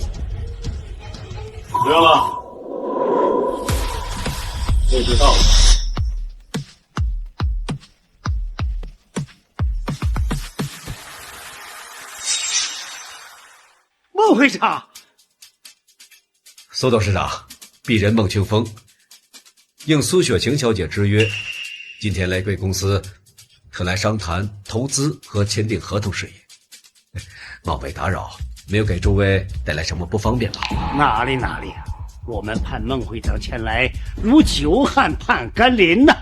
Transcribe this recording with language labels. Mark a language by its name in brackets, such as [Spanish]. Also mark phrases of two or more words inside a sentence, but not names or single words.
[Chinese] 不用了，我知道了。孟会长，苏董事长，鄙人孟清风，应蘇雪晴小姐之約，今天來貴公司，特來商談投資和簽訂合同事宜。冒昧打擾，沒有給諸位帶來什麼不方便吧？哪裡啊，我們盼孟會長前來如久旱盼甘霖吶。